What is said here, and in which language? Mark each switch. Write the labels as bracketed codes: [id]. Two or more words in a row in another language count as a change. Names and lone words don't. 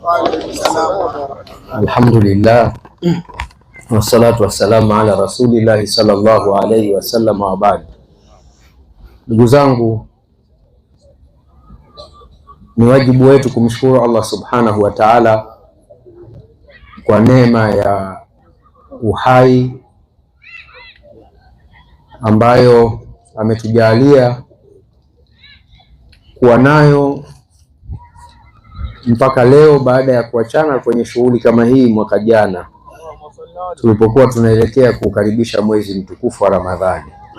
[ar] الحمد لله والصلاة والسلام على رسول الله صلى الله عليه وسلم وبعد. [sw] Ndugu zangu, ni wajibu wetu kumshukuru Allah [ar] سبحانه وتعالى [sw] kwa neema ya uhai ambayo ametujalia kuwa nayo mpaka leo, baada ya kuachana kwenye shughuli kama hii mwaka jana tulipokuwa tunaelekea kukaribisha mwezi mtukufu wa Ramadhani.